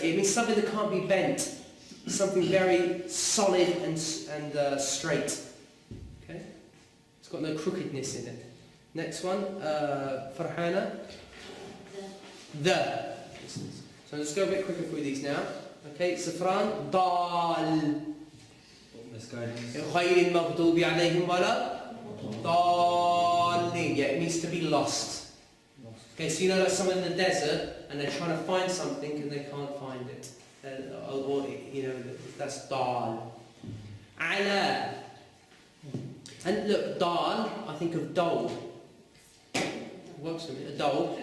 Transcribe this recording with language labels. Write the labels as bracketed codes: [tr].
[en] It means something that can't be bent. Something very solid and straight. Okay? It's got no crookedness in it. Next one, Farhana. The. So let's go a bit quicker through these now. Okay, Safran. Dal. Misguidance. [ar] غير المغضوب عليهم ولا ضالين. [en] Yeah, it means to be lost. Okay, so you know that someone in the desert and they're trying to find something and they can't find it. Or that's dal. Ala. And look, dal, I think of dole. Works for me, a dole.